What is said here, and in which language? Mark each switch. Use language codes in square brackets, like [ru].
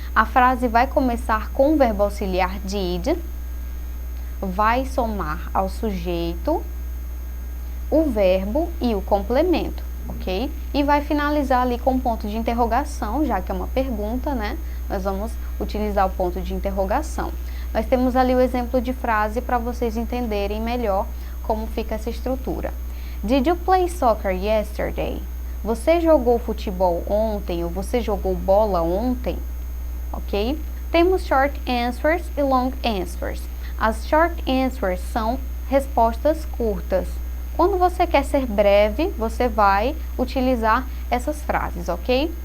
[pt] A frase vai começar com o verbo auxiliar did, vai somar ao sujeito, o verbo e o complemento, ok? E vai finalizar ali com um ponto de interrogação, já que é uma pergunta, né? Nós vamos utilizar o ponto de interrogação. Nós temos ali o exemplo de frase para vocês entenderem melhor como fica essa estrutura. [en] Did you play soccer yesterday? [pt] Você jogou futebol ontem ou você jogou bola ontem? Ok? Temos short answers e long answers. As short answers são respostas curtas. Quando você quer ser breve, você vai utilizar essas frases, ok?